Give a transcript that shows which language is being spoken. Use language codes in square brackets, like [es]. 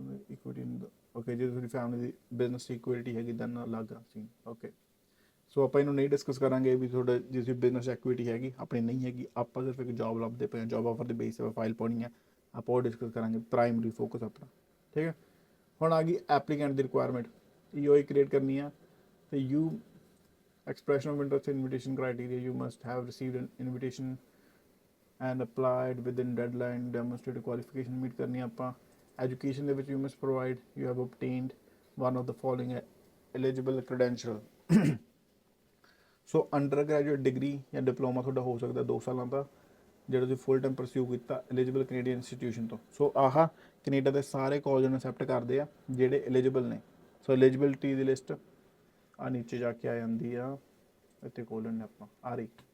[pa] Equity okay, ਜੇ ਤੁਹਾਡੀ family ਦੀ business equity ਹੈਗੀ ਤਾਂ ਅਲੱਗ ਸੀ, ਓਕੇ। ਸੋ ਆਪਾਂ ਇਹਨੂੰ ਨਹੀਂ ਡਿਸਕਸ ਕਰਾਂਗੇ ਵੀ ਤੁਹਾਡਾ ਜੇ ਤੁਸੀਂ ਬਿਜ਼ਨਸ ਐਕਟੀਵਿਟੀ ਹੈਗੀ ਆਪਣੀ ਨਹੀਂ ਹੈਗੀ, ਆਪਾਂ ਸਿਰਫ ਇੱਕ ਜੋਬ ਲੱਭਦੇ ਪਏ ਹਾਂ, ਜੋਬ ਆਫਰ ਦੇ ਬੇਸ 'ਤੇ ਫਾਈਲ ਪਾਉਣੀ ਹੈ, ਆਪਾਂ ਉਹ ਡਿਸਕਸ ਕਰਾਂਗੇ ਪ੍ਰਾਇਮਰੀ ਫੋਕਸ ਆਪਣਾ, ਠੀਕ ਹੈ। ਹੁਣ ਆ ਗਈ ਐਪਲੀਕੈਂਟ ਦੀ ਰਿਕੁਆਇਰਮੈਂਟ, EOI ਕ੍ਰੀਏਟ ਕਰਨੀ ਆ ਅਤੇ you [en] expression of interest invitation criteria, you must have received an invitation and applied within deadline, demonstrate qualification meet [pa] ਕਰਨੀ ਆਪਾਂ। [en] education [pa] ਦੇ ਵਿੱਚ [en] you must provide you have obtained one of the following eligible credential। [pa] So under graduate degree ਜਾਂ diploma ਤੁਹਾਡਾ ਹੋ ਸਕਦਾ 2 ਸਾਲਾਂ ਦਾ ਜਿਹੜਾ ਤੁਸੀਂ ਫੁੱਲ ਟਾਈਮ ਪਰਸਿਊ ਕੀਤਾ ਐਲੀਜੀਬਲ ਕੈਨੇਡੀਅਨ ਇੰਸਟੀਟਿਊਸ਼ਨ ਤੋਂ। ਸੋ ਆਹ ਕੈਨੇਡਾ ਦੇ ਸਾਰੇ ਕਾਲਜ ਨੂੰ ਅਸੈਪਟ ਕਰਦੇ ਆ ਜਿਹੜੇ ਐਲੀਜੀਬਲ ਨੇ। ਸੋ ਐਲੀਜੀਬਿਲਿਟੀ ਦੀ ਲਿਸਟ ਆ ਨੀਚੇ ਜਾ ਕੇ ਆ ਜਾਂਦੀ ਆ, ਇੱਥੇ ਖੋਲ੍ਹ ਲੈਂਦੇ ਆਪਾਂ ਆ ਰਹੀ।